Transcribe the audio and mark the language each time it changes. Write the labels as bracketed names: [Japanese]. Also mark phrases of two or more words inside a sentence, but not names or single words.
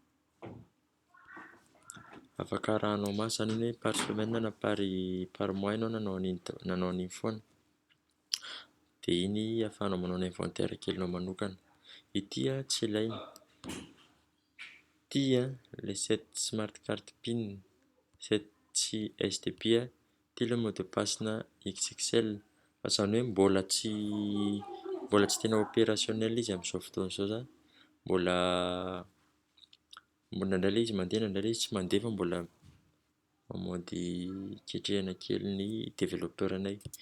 [Malagasy] Afaka arahanao maso zany hoe [French] par semaine [Malagasy] na [French] par mois [Malagasy] ianao nanao an'iny foana. Dia iny ahafahanao manao ny inventaire kelinao manokana. Ity a tsy ilaina. Ity a ilay 7 [English] smart card pin, [Malagasy] 7 SDP a, ity ilay [French] mot de passe- [Malagasy] na XXL. Fa izany hoe mbola tsy tena opérationnel izy amin'izao fotoana izao zany. Mbola indray ilay izy mandeha, indray ilay izy tsy mandeha, fa mbola mamaody ketrehana kely ny développeur-anay.